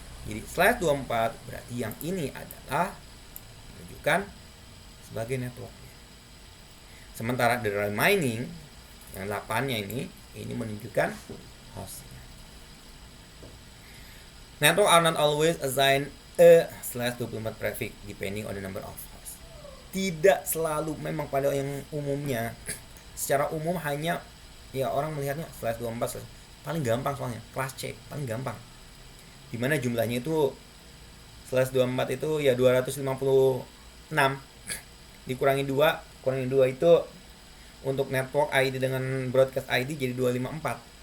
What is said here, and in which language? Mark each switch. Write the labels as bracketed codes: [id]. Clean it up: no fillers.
[id] Jadi /24 berarti yang ini adalah menunjukkan sebagai network. Sementara [en] the remaining [id] yang 8-nya ini menunjukkan hostnya. [en] Network are not always assigned a /24 prefix depending on the number of hosts. [id] Tidak selalu, memang pada yang umumnya, secara umum hanya ya orang melihatnya /24 paling gampang, soalnya kelas C paling gampang. Dimana jumlahnya itu /24 itu ya 256 dikurangi 2 itu untuk network ID dengan broadcast ID jadi 254.